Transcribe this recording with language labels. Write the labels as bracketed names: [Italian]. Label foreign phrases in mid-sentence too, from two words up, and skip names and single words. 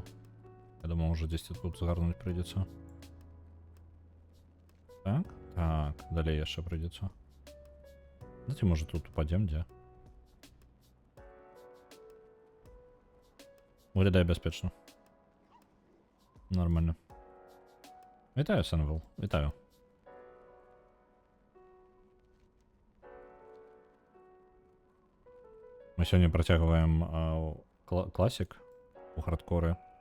[Belarusian] Я думаю, уже 10 тут згарнуць прыйдзецца. Так, так, далей яшчэ прыйдзецца. [Russian] Знаете, может тут упадем, [Belarusian] дзе? Выглядае бяспечна. Нормально. Вітаю, Сенвел, вітаю. Мы сёння працягваем класік у хардкоры.